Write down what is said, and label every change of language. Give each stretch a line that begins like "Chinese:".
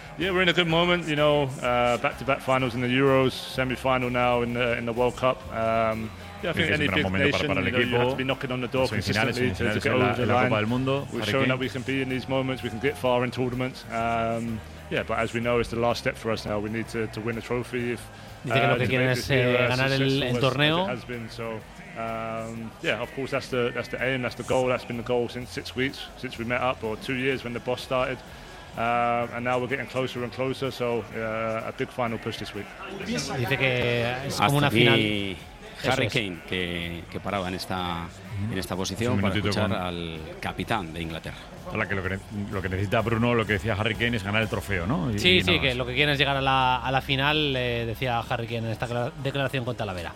English: Yeah, we're in a good moment, you know, back-to-back finals in the Euros, semi-final now in the World Cup. Yeah, I think any big nation, para you know, you have to be knocking on the door consistently to get over the line. We're showing that we can be in these moments, we can get far in tournaments. Yeah, but as we know, it's the last step for us now. We need to win a trophy.
Spanish: Dice que lo que quieren es ganar el torneo.
English: Yeah, of course, that's the aim, that's the goal, that's been the goal since we met up, or 2 years when the boss started, and now we're getting closer and closer, so a big final push this week.
Spanish: Dice que es como una final. Harry Kane, que paraba en esta posición para escuchar al capitán de Inglaterra. Hola, que lo que necesita Bruno, lo que decía Harry Kane, es ganar el trofeo, ¿no? Sí, que lo que quieren es llegar a la final, decía Harry Kane en esta declaración con Talavera.